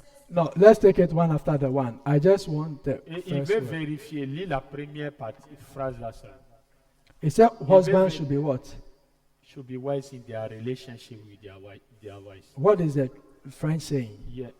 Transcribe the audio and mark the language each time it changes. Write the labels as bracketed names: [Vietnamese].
[English] No, let's take it one after the one. I just want the [French] Et il [English] first [French] veut [English] word. [French] vérifier. Lis la première partie, phrase là seule. [English] It said husband very- should be what? Should be wise in their relationship with their wives. What is the French saying?